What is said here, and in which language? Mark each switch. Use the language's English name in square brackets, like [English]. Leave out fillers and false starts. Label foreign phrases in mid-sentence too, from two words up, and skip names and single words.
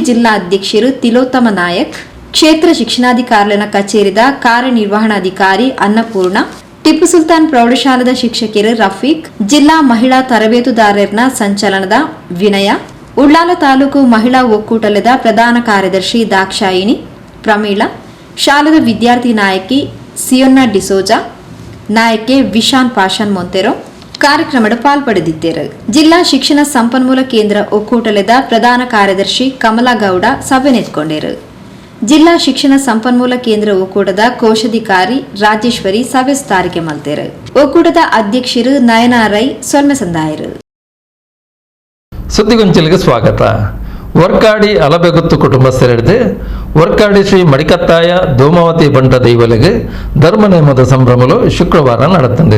[Tulu] ಜಿಲ್ಲಾ ಅಧ್ಯಕ್ಷರು ತಿಲೋತ್ತಮ ನಾಯಕ್, ಕ್ಷೇತ್ರ ಶಿಕ್ಷಣಾಧಿಕಾರಿಗಳ ಕಚೇರಿದ ಕಾರ್ಯನಿರ್ವಹಣಾಧಿಕಾರಿ ಅನ್ನಪೂರ್ಣ, ಟಿಪ್ಪು ಸುಲ್ತಾನ್ ಪ್ರೌಢಶಾಲದ ಶಿಕ್ಷಕರು ರಫೀಕ್, ಜಿಲ್ಲಾ ಮಹಿಳಾ ತರಬೇತುದಾರರ ಸಂಚಲನದ ವಿನಯ, ಉಳ್ಳಾಲ ತಾಲೂಕು ಮಹಿಳಾ ಒಕ್ಕೂಟಲದ ಪ್ರಧಾನ ಕಾರ್ಯದರ್ಶಿ ದಾಕ್ಷಾಯಿಣಿ ಪ್ರಮೀಳಾ, ಶಾಲದ ವಿದ್ಯಾರ್ಥಿ ನಾಯಕಿ ಸಿಯೋನ್ನಾ ಡಿಸೋಜಾ, ನಾಯಕಿ ವಿಶಾನ್ ಪಾಷಾನ್ ಮೊಂತೆರೋ ಕಾರ್ಯಕ್ರಮದ ಪಾಲ್ಪಡೆದಿದ್ದರು. ಜಿಲ್ಲಾ ಶಿಕ್ಷಣ ಸಂಪನ್ಮೂಲ ಕೇಂದ್ರ ಒಕ್ಕೂಟಲದ ಪ್ರಧಾನ ಕಾರ್ಯದರ್ಶಿ ಕಮಲಾ ಗೌಡ ಸಭೆ ನೆತ್ಕೊಂಡರು. ಜಿಲ್ಲಾ ಶಿಕ್ಷಣ ಸಂಪನ್ಮೂಲ ಕೇಂದ್ರ ಒಕ್ಕೂಟದ ಕೋಶಾಧಿಕಾರಿ ರಾಜೇಶ್ವರಿ ಸಭೆ ಸ್ಥಾರಿಕೆ ಮಲ್ತೇರು. ಒಕ್ಕೂಟದ ಅಧ್ಯಕ್ಷರು ನಯನಾ ರೈ ಸೊಲ್ಮೆ ಸಂದಾಯರು. [Kannada] ಸುದ್ದಿಗೊಂಚಲಿಗೆ ಸ್ವಾಗತ. [Tulu] ವರ್ಕಾಡಿ ಅಲಬೆಗುತ್ತು ಕುಟುಂಬಸ್ಥರಿಡಿದು ವರ್ಕಾಡಿ ಶ್ರೀ ಮಡಿಕತ್ತಾಯ ಧೂಮಾವತಿ ಬಂಟ ದೈವಲೆಗೆ ಧರ್ಮ ನೇಮದ ಸಂಭ್ರಮಲು ಶುಕ್ರವಾರ ನಡೆತಂದು.